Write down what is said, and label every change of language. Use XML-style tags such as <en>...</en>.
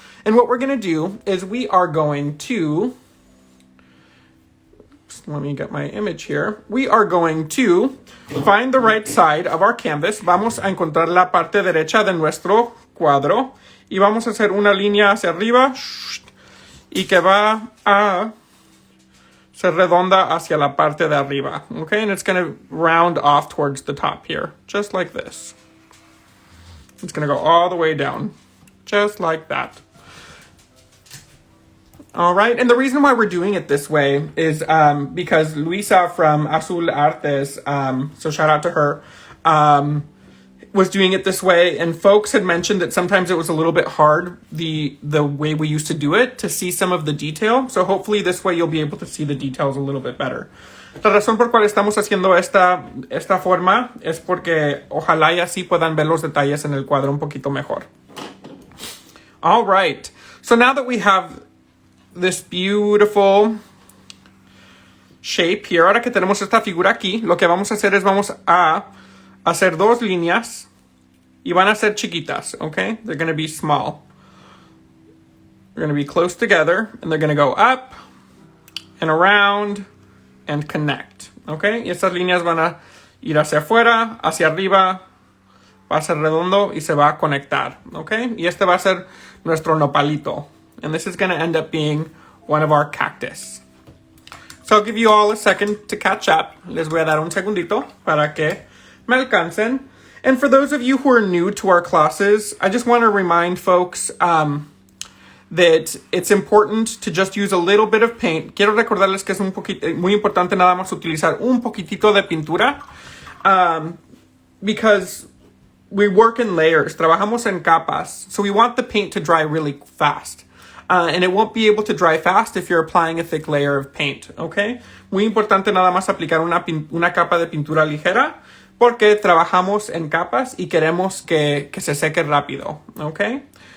<en>And what we're going to do is we are going to, let me get my image here. We are going to find the right side of our canvas.</en> <es>Vamos a encontrar la parte derecha de nuestro cuadro. Y vamos a hacer una línea hacia arriba y que va a ser redonda hacia la parte de arriba.</es> <en>Okay, and it's going to round off towards the top here, just like this. It's going to go all the way down. Just like that. All right, and the reason why we're doing it this way is because Luisa from Azul Artes, so shout out to her, was doing it this way, and folks had mentioned that sometimes it was a little bit hard, the way we used to do it, to see some of the detail. So hopefully this way you'll be able to see the details a little bit better.</en> <es>La razón por cual estamos haciendo esta forma es porque ojalá y así puedan ver los detalles en el cuadro un poquito mejor.</es> <en>All right, so now that we have this beautiful shape here,</en> <es>ahora que tenemos esta figura aquí, lo que vamos a hacer es vamos a hacer 2 líneas y van a ser chiquitas, okay?</es> <en>They're going to be small. They're going to be close together, and they're going to go up and around and connect, okay?</en> <es>Y estas líneas ir hacia afuera, hacia arriba, va a ser redondo y se va a conectar, ¿ok? Y este va a ser nuestro nopalito.</es> <en>And this is going to end up being one of our cactus. So I'll give you all a second to catch up.</en> <es>Les voy a dar un segundito para que me alcancen.</es> <en>And for those of you who are new to our classes, I just want to remind folks that it's important to just use a little bit of paint.</en> <es>Quiero recordarles que es muy importante nada más utilizar un poquitito de pintura</es> <en>because we work in layers.</en> <es>Trabajamos en capas.</es> <en>So we want the paint to dry really fast. And it won't be able to dry fast if you're applying a thick layer of paint, okay?</en> <es>Muy importante nada más aplicar una capa de pintura ligera porque trabajamos en capas y queremos que se seque rápido, okay?</es>